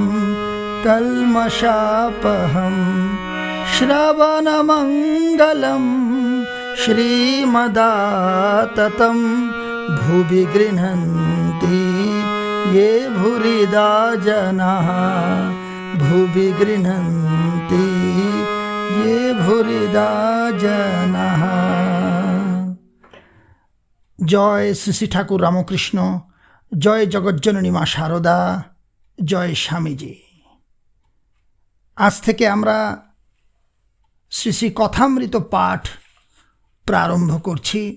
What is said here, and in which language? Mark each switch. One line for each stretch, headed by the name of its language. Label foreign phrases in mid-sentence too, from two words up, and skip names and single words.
Sanskrit: कल्मषापहं श्रवणमङ्गलं श्रीमदाततं भुवि गृह्णन्ति ये भूरिदा जनाः भुवि गृह्णन्ति ये भूरिदा जनाः।
Bangla: জয় শ্রী শ্রী ঠাকুর রামকৃষ্ণ, জয় জগজ্জননী মা শারদা, জয় স্বামীজি। আজ থেকে আমরা শ্রী শ্রী কথামৃত পাঠ প্রারম্ভ করছি।